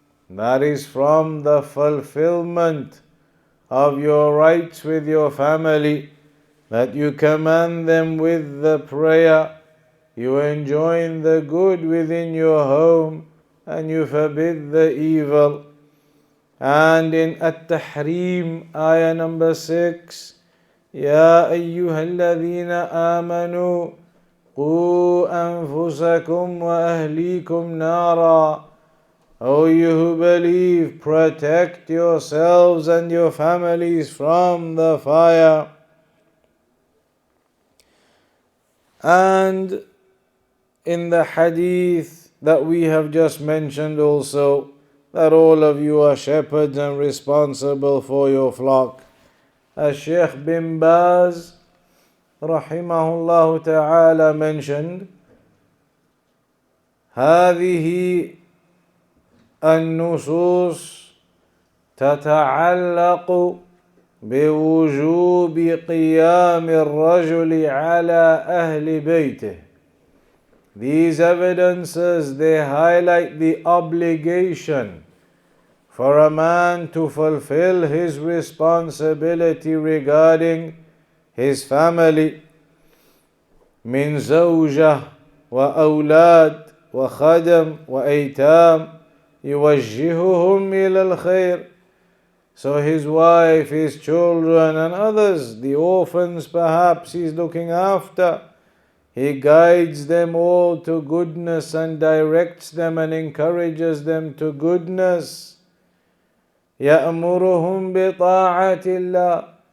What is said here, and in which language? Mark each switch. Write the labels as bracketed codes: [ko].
[en] That is from the fulfillment of your rights with your family, that you command them with the prayer, you enjoin the good within your home, and you forbid the evil. And in At-Tahrim, ayah number 6, [ar] يا أيها الذين آمنوا قوا أنفسكم وأهليكم نارا. [en] O you who believe, protect yourselves and your families from the fire. And in the hadith that we have just mentioned also, that all of you are shepherds and responsible for your flock. As Shaykh bin Baz rahimahullah ta'ala mentioned, [ar] هذه النصوص تتعلق بوجوب قيام الرجل على أهل بيته. [en] These evidences, they highlight the obligation for a man to fulfill his responsibility regarding his family. [ar] من زوجة وأولاد وخدم وأيتام يوجههم إلى الخير. [en] So his wife, his children and others, the orphans perhaps he's looking after, he guides them all to goodness and directs them and encourages them to goodness. [ar] يأمرهم بطاعة الله.